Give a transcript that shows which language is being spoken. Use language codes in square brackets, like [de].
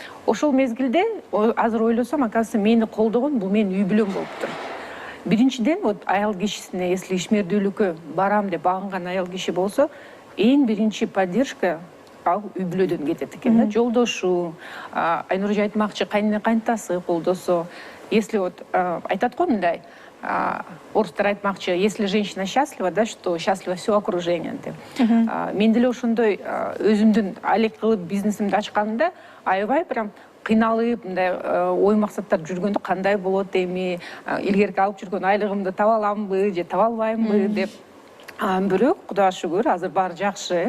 [ky] Ошол мезгилде азыр ойлосом, оказывается, мени колдогон бул менин үй бүлөм болуптур. Биринчиден, вот аял кишисине, если ишмердүүлүккө барам деп багынган аял киши болсо, эң биринчи поддержка ал үй бүлөдөн кетет экен да, жолдошу, Айнур айтмакчы, кайнене кайнтасы колдосо. [ru] Если вот [ky] айтат го мындай, орустар айтмакчы, [ru] если женщина счастлива, да, что счастливо все окружение [ky] деп. Мен деле ошондой өзүмдүн алек кылып бизнесимди ачканымда аябай прям кыйналып, мындай ой максаттар жүргөндө кандай болот эми, илгерки алып жүргөн айлыгымды таба аламбы же таба албаймбы деп. Бирок Кудайга шүгүр, азыр баары жакшы.